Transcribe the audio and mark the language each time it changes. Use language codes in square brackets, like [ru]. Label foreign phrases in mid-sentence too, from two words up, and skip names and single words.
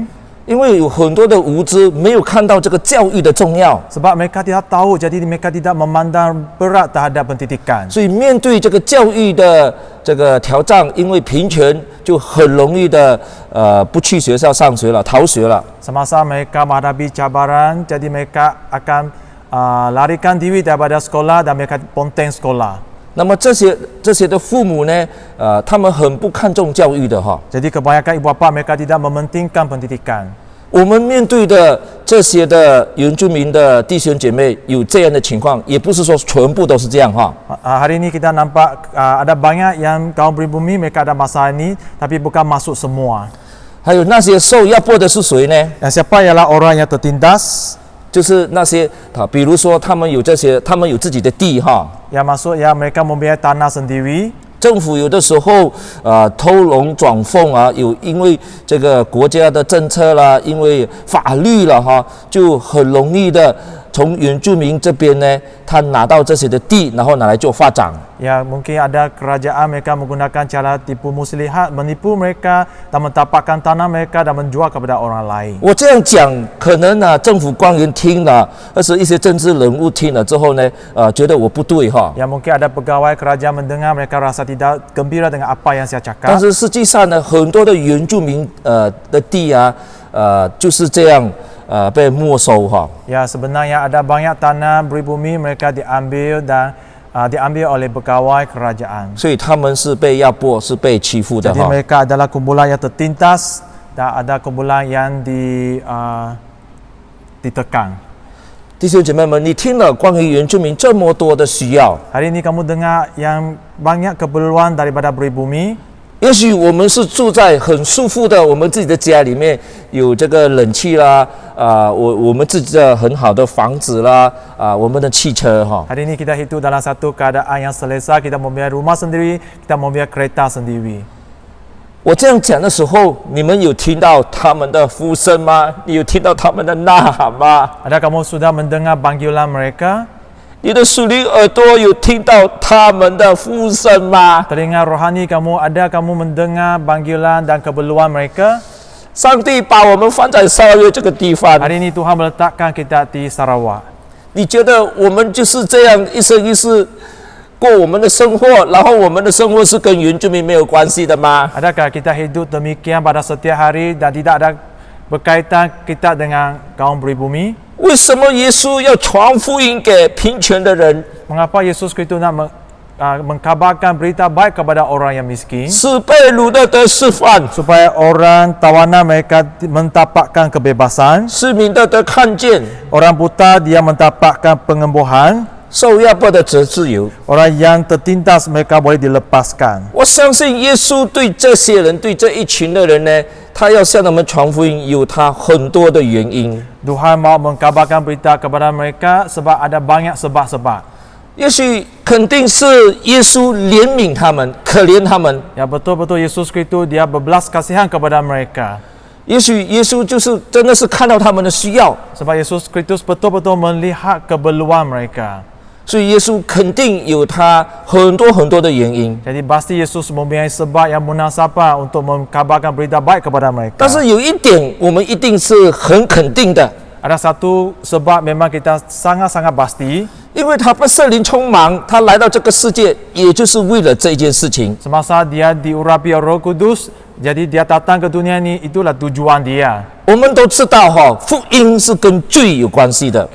[zh] 因为有很多的无知，没有看到这个教育的重要， [ms] Sebab mereka tidak tahu, jadi mereka tidak memandang berat terhadap pendidikan. [zh] 所以面对这个教育的这个挑战，因为贫穷，就很容易的不去学校上学了，逃学了。 [ms] Semasa mereka menghadapi cabaran, jadi mereka akan larikan diri daripada sekolah dan mereka ponteng sekolah. [zh] 那么这些的父母呢，他们很不看重教育的哈。 [ms] Jadi kebanyakan ibu bapa mereka tidak mementingkan pendidikan. [zh] 我们面对的这些的原住民的弟兄姐妹有这样的情况，也不是说全部都是这样哈。 [ms] Hari ini kita nampak ada banyak yang kaum pribumi mereka ada masalah ini, tapi bukan masuk semua. [zh] 还有那些受压迫的是谁呢？ [ms] Yang siapa ialah orang yang tertindas? [zh] 就是那些比如说他们有自己的地哈。 [ms] Yang masuk yang mereka mempunyai tanah sendiri. [zh] 政府有的时候偷龙转凤啊，因为这个国家的政策啦，因为法律了哈，就很容易的从原住民这边呢，他拿到这些的地，然后拿来做发展。 [ms] Ya, mungkin ada kerajaan mereka menggunakan cara tipu muslihat, menipu mereka dan mentapakkan tanah mereka dan menjual kepada orang lain. [zh] 我这样讲，可能政府官员听了，或是一些政治人物听了之后呢，觉得我不对哈。 [ms] Ya, mungkin ada pegawai kerajaan mendengar mereka rasa tidak gembira dengan apa yang saya [zh] 但 [ms] cakap. [zh] 是实际上呢，很多的原住民的地啊，就是这样被没收哈。 [ms] Ya, sebenarnya ada banyak tanah pribumi mereka diambil dan diambil oleh pegawai kerajaan. [zh] 所以他们是被压迫，是被欺负的 [ms] Jadi [zh] 哈。 [ms] mereka adalah kumpulan yang tertindas dan ada kumpulan yang ditekan. [zh] 弟兄姐妹们，你听了关于原住民这么多的需要， [ms] Hari ini kamu dengar yang banyak keperluan daripada pribumi. [zh] 也许我们是住在很舒服的我们自己的家里面，有这个冷气啦，我们自己的很好的房子啦，我们的汽车哈。 [ms] Hari ini kita hidup dalam satu keadaan yang selesa, kita mempunyai rumah sendiri, kita mempunyai kereta sendiri. [zh] 我这样讲的时候，你们有听到他们的呼声吗？你有听到他们的呐喊吗？ [ms] Ada kamu sudah mendengar panggilan mereka? [zh] 你的属灵耳朵有听到他们的呼声吗？ [ms] Telinga rohani kamu ada kamu mendengar panggilan dan keperluan mereka? [zh] 上帝把我们放在沙约这个地方， [ms] Hari ini Tuhan meletakkan kita di Sarawak. [zh] 你觉得我们就是这样一生一世过我们的生活，然后我们的生活是跟原住民没有关系的吗？ [ms] Adakah kita hidup demikian pada setiap hari dan tidak ada berkaitan kita dengan kaum pribumi? [zh] 为什么耶稣要传福音给贫穷的人， [ms] Mengapa Yesus Kristus nak mengkabarkan berita baik kepada orang yang miskin? [zh] 使被掳的得释放， [ms] Supaya orang tawanan mereka mentapakkan kebebasan, [zh] 失明的得看见， [ms] orang buta dia mentapakkan penyembuhan, [zh] 受压迫的则自由。 [ms] Orang yang tertindas mereka boleh dilepaskan. [zh] 我相信耶稣对这些人，对这一群的人呢，他要向他们传福音，有他很多的原因。 [ms] Tuhan mau mengkabarkan berita kepada mereka sebab ada banyak sebab-sebab. [zh] 也许肯定是耶稣怜悯他们，可怜他们。 [ms] Ya betul-betul Yesus Kristus dia berbelas kasihan kepada mereka. [zh] 也许耶稣就是真的是看到他们的需要， [ms] Sebab Yesus Kristus betul-betul melihat keperluan mereka. [zh] 所以耶稣肯定有他很多的原因。 [ms] Jadi pasti Yesus mempunyai sebab yang munasabah untuk mengkabarkan berita baik kepada mereka. [zh] 但是有一点，我们一定是很肯定的， [ms] Ada satu sebab memang kita sangat-sangat pasti. [zh] 因为他被圣灵充满，他来到这个世界，也就是为了这件事情。 [ms] Semasa dia diurapi oleh Roh Kudus, jadi dia datang ke dunia ini, itulah tujuan dia. [zh] 我们都知道福音是跟罪有关系的。